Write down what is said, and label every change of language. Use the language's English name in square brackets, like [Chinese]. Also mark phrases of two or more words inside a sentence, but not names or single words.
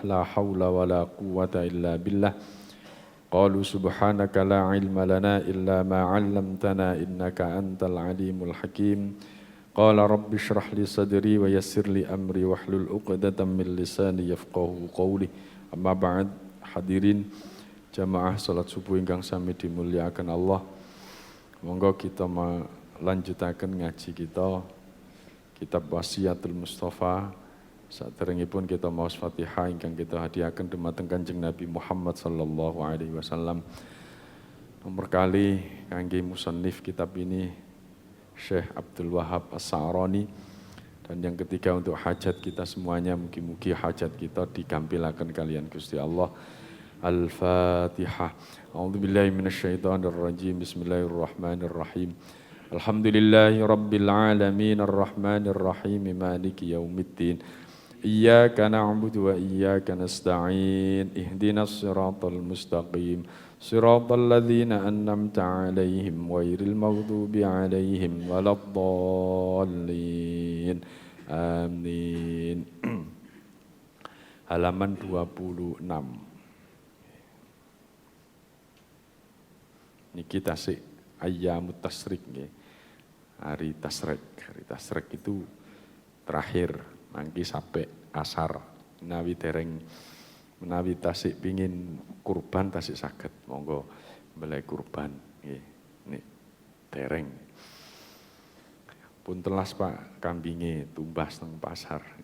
[Arabic] لا حول ولا قوة إلا بالله. قالوا سبحانك لا علم لنا إلا ما علمتنا إنك أنت العليم الحكيم. قال رب اشرح لي صدري ويسر لي أمري واحلل عقدة من لساني يفقهوا قولي. أما بعد, [Javanese] hadirin jamaah salat subuh ingkang sami dimulyakaken Allah. Monggo kita melanjutaken ngaji kita kitab Wasiatul Mustafa. Saderengipun kita maos Fatihah ingkang kita hadiahaken dumateng Kanjeng Nabi Muhammad [Arabic] صلى الله عليه وسلم. [Javanese] Nomor kali kangge musannif [Indonesian] kitab ini [Javanese] Syekh Abdul Wahab As-Sa'rani. [Indonesian] Dan yang ketiga untuk hajat kita semuanya, [Javanese] mugi-mugi hajat kita digampilaken kalian Gusti Allah. Al-Fatihah. [Arabic] أعوذ بالله من الشيطان الرجيم. بسم الله الرحمن الرحيم. الحمد لله رب العالمين الرحمن الرحيم مالك يوم الدين. إياك نعبد وإياك نستعين. اهدنا الصراط المستقيم. صراط الذين أنعمت عليهم غير المغضوب عليهم ولا الضالين. [Indonesian] Amin. Halaman 26. [Javanese] Niki tasik [Arabic] أيام التشريق [Javanese] nggih. [Indonesian] Hari tasyrik. Hari tasyrik itu terakhir mangki sampai asar. [Javanese] Menawi tasik pingin kurban tasik saged monggo mbeleh kurban nggih. Nek dereng pun telas Pak kambinge tumbas nang pasar.